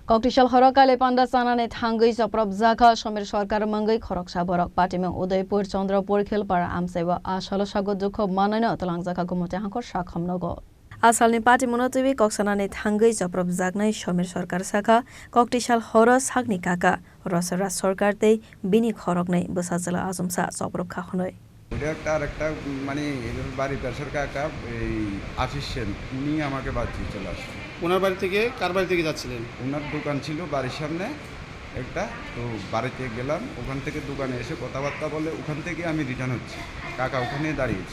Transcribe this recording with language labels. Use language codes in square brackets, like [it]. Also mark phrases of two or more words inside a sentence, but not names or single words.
[trp] Koktisal horokale panda sanane thangai saprab zakha somer sarkar mangai khorok saborok patimeng Udaipur Chandrapur khilpara amseba asalo sago dukho manana talang zakha gumote hankor shakham nogo asalni pati monotibi koksanane thangai saprab zaknai somer sarkar sakha Koktisal horo sakni kaka rosara sarkar tei bini khorok nei bosajala azumsa saprab khakhonoi [bn] ওটা একটা মানে এর বাড়ির পাশের কাকা এই আশিস সেন উনি আমাকে বাঁচিয়ে চলে আসছে। ওনার বাড়ি থেকে কার বাড়ি থেকে যাচ্ছিলেন? ওনার দোকান ছিল বাড়ির সামনে একটা, তো বাড়িতে গেলাম, ওখান থেকে দোকানে এসে কথাবার্তা বলে ওখান থেকে আমি রিটার্ন হচ্ছি, কাকা ওখানে দাঁড়িয়েছি।